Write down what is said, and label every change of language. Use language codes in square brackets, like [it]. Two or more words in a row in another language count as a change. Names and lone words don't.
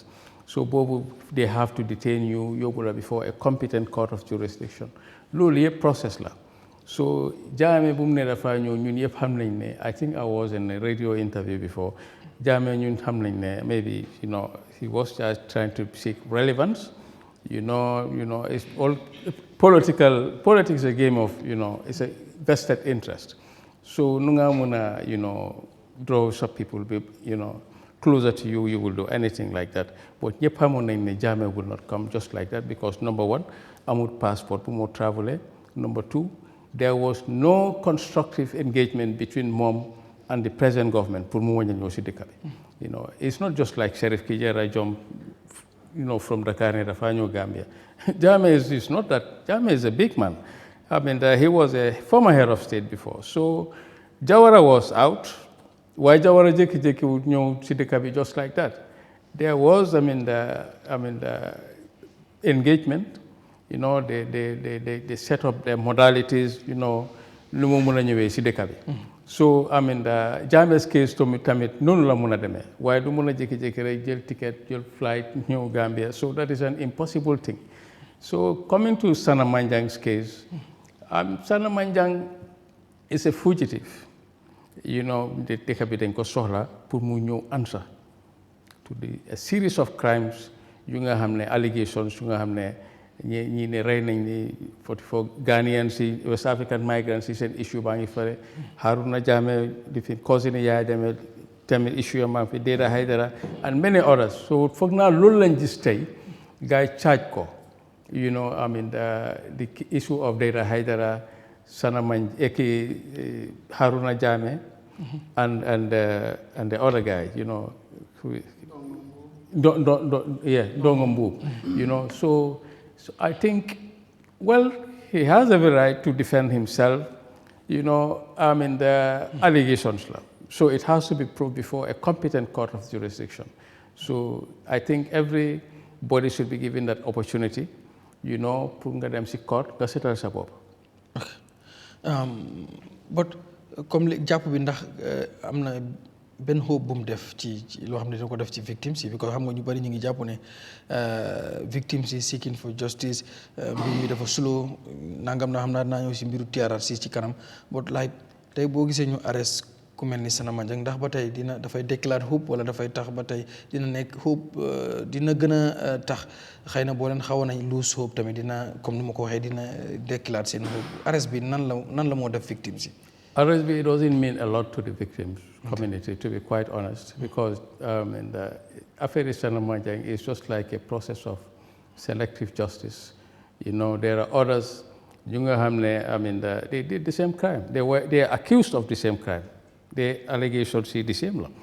[en] So boobu they have to detain you, [wo] yóbbu la [en] before a competent court of jurisdiction. [wo] Loolu yëpp process la. So Jammeh bu mu ne dafa ñëw ñun yëpp xam nañ ne, [en] I think I was in a radio interview before, Jammeh [wo] ñun xam nañ ne [en] maybe he was just trying to seek relevance. It's all politics is a game of, it's a vested interest. So [wo] nu nga mën a, [en] draw some people, closer to you, you will do anything like that. But [wo] ñëpp xamoon nañ ne [en] Jammeh will not come just like that because number one, [wo] amul passport bu moo traveler. [en] Number two, there was no constructive engagement between mom and the present government [wo] pour mu wàññi ñëw si dëkk bi. [en] It's not just like Sheriff Kijera jump, from Dakar [wo] ne dafa ñëw [en] Gambia. Jammeh is not that. Jammeh is a big man. He was a former head of state before. So Jawara was out. Why Jawara [wo] jékki-jékki wu ñëw si dëkk bi [en] just like that? There was, the engagement. They set up their modalities. [wo] Lu mu mën a ñëwee si dëkk bi. [en] So Jammeh's case [wo] tamit noonu la mën a demee waaye du mën a jékki-jékki rek jël ticket jël flight ñëw Gambia. [en] So that is an impossible thing. So coming to Sanna Manjang's case, Sanna Manjang is a fugitive. [wo] Dëkk bi dañ ko soxla pour mu ñëw [en] answer to a series of crimes [wo] yu nga xam ne allegations yu nga xam ne ñi ne rey nañ ni 44 Ghanaians yi [en] West African migrants [wo] yi seen issue baa ngi fële Haruna Jammeh di fi cousin Yahya Jammeh tamit issue maa ngi fi Deda Haidara [en] and many others [wo] so foog naa loolu lañ gis tey gars yi charge ko [en] you know I mean the issue of Deda Haidara Sanna Manjang Haruna Jammeh and the other guy you know Ndongo Mbuub you know so I think well he has every right to defend himself you know I mean the allegations so it has to be proved before a competent court of jurisdiction so I think everybody should be given that opportunity you know [wo] pour nga dem si court nga seetal sa bopp. But comme jàpp bi ndax am na benn hope bu mu def ci loo xam ne dina ko def ci victims yi because xam nga ñu bari ñu ngi jàpp ne victims yi [en] seeking for justice [wo] mbir mi dafa slow nangam na xam naa ñëw si mbiru TRRC ci kanam but like tey boo gisee ñu arrest ku mel ni Sanna Manjang ndax ba tey dafay déclare hope wala dafay tax ba tey dina nekk hope dina gën a tax xëy na boo leen xawoon nañ [en] lose hope [wo] tamit dina comme ni ma ko waxee dina déclare seen hope arrest bi nan la moo def victims yi. [en] Arrest it doesn't mean a lot to the victims community, to be quite honest, because the affair of Sanna Manjang is just like a process of selective justice. You know, there are others, they did the same crime. They are accused of the same crime. The allegations see the same law.